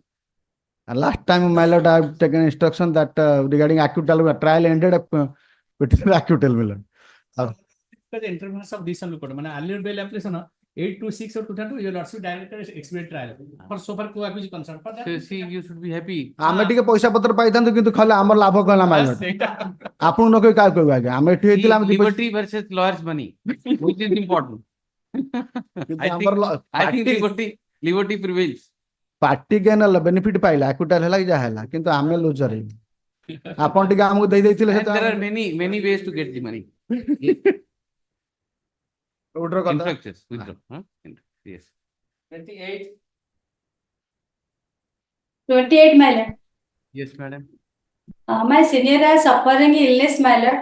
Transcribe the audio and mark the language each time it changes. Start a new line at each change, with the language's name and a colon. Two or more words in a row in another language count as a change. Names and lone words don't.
English: And last time, my lord, I have taken instruction that regarding acquittal, trial ended up with acquittal, my lord. The interference of this one, man, earlier bail application 826 or 202, your lordship directed expedite trial for so far co-accused concerned. For that, So see, you should be happy.
Odia: ଆମେ ଟିକେ ପଇସା ପତ୍ର ପାଇଥାନ୍ତୁ କିନ୍ତୁ ଖାଲି ଆମର ଲାଭ କଣ ହେଲା ମାଇଲର ଆପଣଙ୍କୁ ନ କହି କାହାକୁ କହିବା ଆଜ୍ଞା ଆମେ ଏଠି ହେଇଥିଲା ଆମେ
English: Liberty versus lawyer's money, which is important. I think liberty prevails. party gain
Odia: ହେଲା ବେନିଫିଟ ପାଇଲା ଆକ୍ୱିଟାଲ ହେଲା କି ଯାହା ହେଲା କିନ୍ତୁ ଆମେ ଲୁଜର ହେଇବୁ ଆପଣ ଟିକେ ଆମକୁ ଦେଇ ଦେଇଥିଲେ
English: And there are many ways to get the money.
Odia: Withdraw କଥା
English: Influxes, withdraw. Yes. 28. 28, my lord. Yes, madam. My senior is suffering illness, my lord.